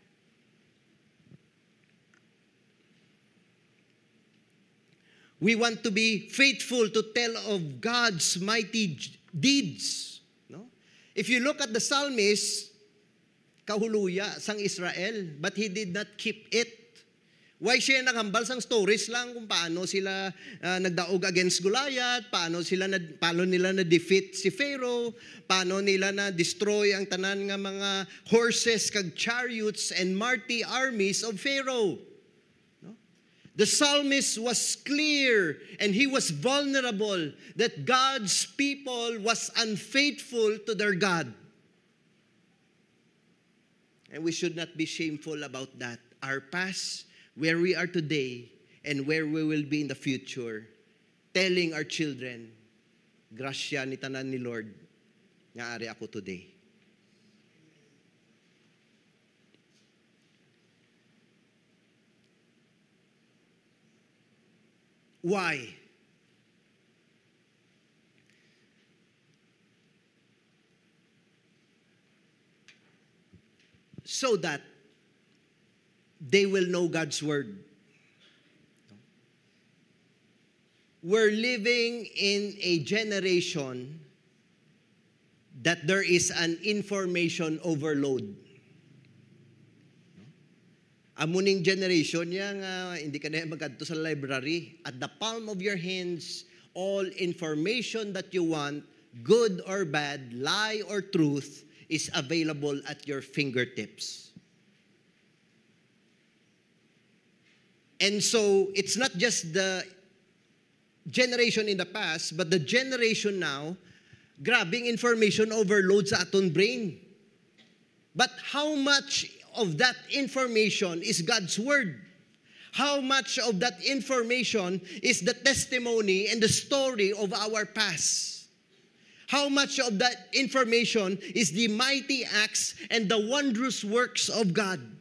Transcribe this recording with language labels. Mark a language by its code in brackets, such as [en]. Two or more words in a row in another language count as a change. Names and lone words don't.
[en] We want to be faithful to tell of God's mighty deeds. No? If you look at the psalmist, [hil] kahuluya sang Israel, [en] but he did not keep it. [hil] Why siya naghambal sang stories lang kung paano sila nagdaog against Goliath, paano nila na-defeat si Pharaoh, paano nila na-destroy ang tanan nga mga horses kag chariots [en] and mighty armies of Pharaoh. [hil] No? [en] The psalmist was clear and he was vulnerable that God's people was unfaithful to their God. And we should not be shameful about that. Our past, where we are today, and where we will be in the future, telling our children, [hil] grasya ni tanan ni Lord, nga ari ako today. [en] Why? So that they will know God's word. We're living in a generation that there is an information overload. [hil] Amuning generation niya nga hindi ka na magkadto sa library. [en] At the palm of your hands, all information that you want, good or bad, lie or truth, is available at your fingertips. And so, it's not just the generation in the past, but the generation now, grabbing information overload [hil] sa aton [en] brain. But how much of that information is God's Word? How much of that information is the testimony and the story of our past? How much of that information is the mighty acts and the wondrous works of God?